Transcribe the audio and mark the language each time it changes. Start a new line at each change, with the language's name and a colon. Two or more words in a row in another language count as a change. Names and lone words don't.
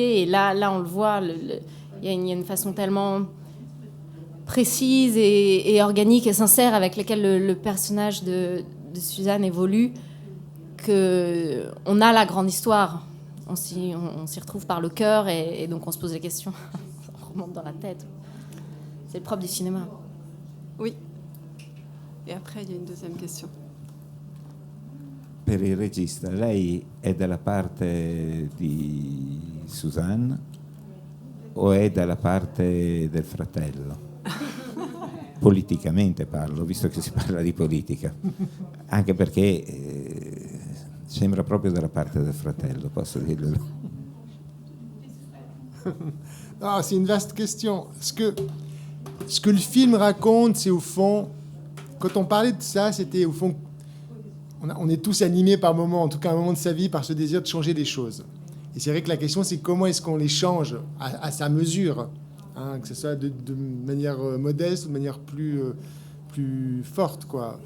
French: Et là on le voit, il y a une façon tellement précise et organique et sincère avec laquelle le personnage de Suzanne évolue, qu'on a la grande histoire. On s'y retrouve par le cœur et donc on se pose des questions. On remonte dans la tête. C'est le propre du cinéma. Oui. Et après, il y a une deuxième question.
Italian: Per il regista, lei è dalla parte di Suzanne o è dalla parte del fratello? Politicamente parlo, visto che si parla di politica, anche perché sembra proprio dalla parte del fratello, posso dirlo.
French: Ah, c'est une vaste question. Ce que le film raconte, c'est au fond, quand on parlait de ça, c'était au fond, on est tous animés par moments, en tout cas un moment de sa vie, par ce désir de changer les choses. Et c'est vrai que la question, c'est comment est-ce qu'on les change à sa mesure, hein, que ce soit de manière modeste ou de manière plus forte, quoi.